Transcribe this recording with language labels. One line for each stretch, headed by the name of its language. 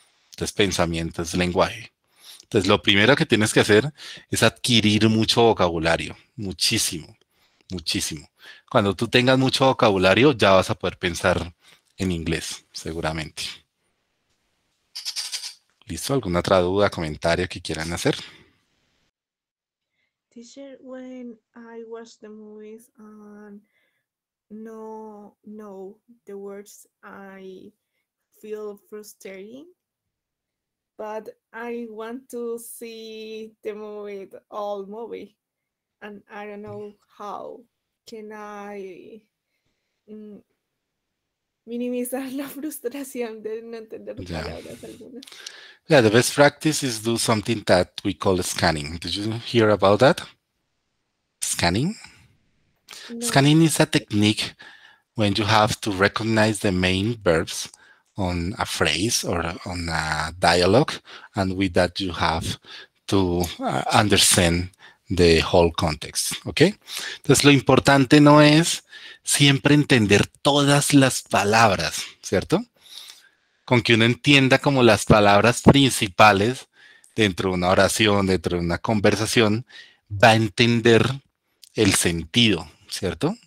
Spanish: Entonces, pensamiento es lenguaje. Entonces, lo primero que tienes que hacer es adquirir mucho vocabulario, muchísimo, muchísimo. Cuando tú tengas mucho vocabulario, ya vas a poder pensar en inglés, seguramente. ¿Listo? ¿Alguna otra duda, comentario que quieran hacer?
English: Teacher, when I watch the movies and no know the words, I feel frustrating. But I want to see the movie, the all movie, and I don't know how can I mm,
Spanish: minimizar la frustración de no entender
English: Yeah.
Spanish: palabras algunas.
English: Yeah, the best practice is do something that we call scanning. Did you hear about that? Scanning? No. Scanning is a technique when you have to recognize the main verbs on a phrase or on a dialogue, and with that you have to understand the whole context, ¿ok?
Spanish: Entonces lo importante no es siempre entender todas las palabras, ¿cierto? Con que uno entienda como las palabras principales dentro de una oración, dentro de una conversación, va a entender el sentido, ¿cierto?